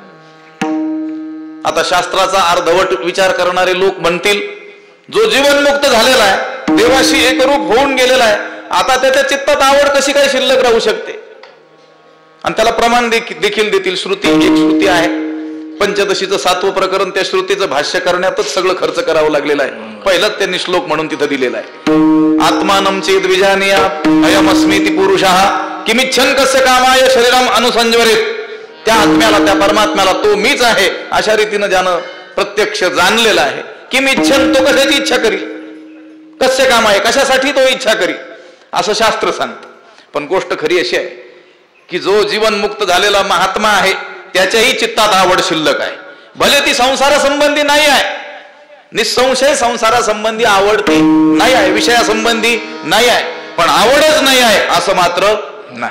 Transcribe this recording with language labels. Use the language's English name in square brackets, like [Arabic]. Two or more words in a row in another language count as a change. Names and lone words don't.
[Marathi] आता शास्त्राचा अर्धवट विचार करणारे लोक म्हणतील, जो जीवनमुक्त झालेला आहे, देवाशी एकरूप होऊन गेलेला आहे, आता त्याच्या चित्तात आवड कशी काय शिल्लक राहू शकते? आणि त्याला प्रमाण देखील देतील. श्रुती, एक श्रुती आहे पंचदशीचं 7वं प्रकरण, त्या श्रुतीचं भाष्य करण्यातच सगळं खर्च करावं लागलेलं आहे. पहिलंच त्यांनी श्लोक म्हणून तिथं दिलेला आहे. [Sanskrit] आत्मानं चेद विजानीया अयमस्मीति पुरुषः किमिच्छन् कस्य कामाय शरीरम अनुसंजवरेत. [Marathi] त्या आत्म्याला, त्या परमात्म्याला तो मीच आहे अशा रीतीनं ज्यानं प्रत्यक्ष जाणलेला आहे, किमिच्छन् तो कशाची इच्छा करील, [Sanskrit] कस्य कामाय [Marathi] कशासाठी तो इच्छा करील असं शास्त्र सांगतं. पण गोष्ट खरी अशी आहे की जो जीवनमुक्त झालेला महात्मा आहे त्याच्याही चित्तात आवड शिल्लक आहे. भले ती संसारासंबंधी नाही आहे, निसंशय संसारासंबंधी आवडती नाही आहे, विषयासंबंधी नाही आहे, पण आवडच नाही आहे असं मात्र नाही.